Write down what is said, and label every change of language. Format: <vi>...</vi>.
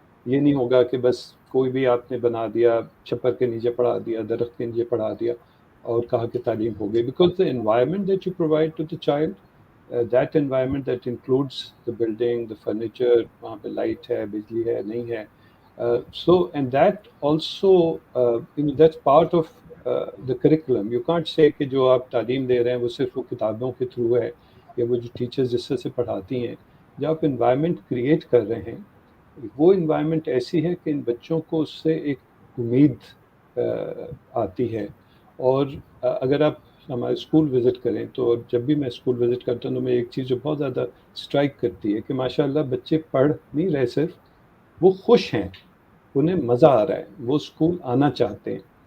<ur>یہ نہیں ہوگا کہ بس کوئی بھی آپ نے بنا دیا, چھپر کے نیچے پڑھا دیا, درخت کے نیچے پڑھا دیا اور کہا کہ تعلیم ہو گئی.</ur> <en>because the environment that you provide to the child, that environment that includes the building, the furniture,</en> <ur>وہاں پہ لائٹ ہے, بجلی ہے, نہیں ہے.</ur> <en>So and that also that's part of the curriculum. You can't say</en> <ur>کہ جو آپ تعلیم دے رہے ہیں وہ صرف وہ کتابوں کے تھرو ہے یا وہ جو ٹیچرز جس سے پڑھاتی ہیں. جو آپ انوائرمنٹ کریٹ کر رہے ہیں وہ انوائرمنٹ ایسی ہے کہ ان بچوں کو اس سے ایک امید آتی ہے. اور اگر آپ ہمارے اسکول وزٹ کریں تو جب بھی میں اسکول وزٹ کرتا ہوں تو میں ایک چیز جو بہت زیادہ اسٹرائک کرتی ہے کہ ماشاء اللہ بچے پڑھ نہیں رہے, صرف وہ خوش ہیں, انہیں مزہ آ رہا ہے, وہ اسکول آنا چاہتے ہیں.</ur>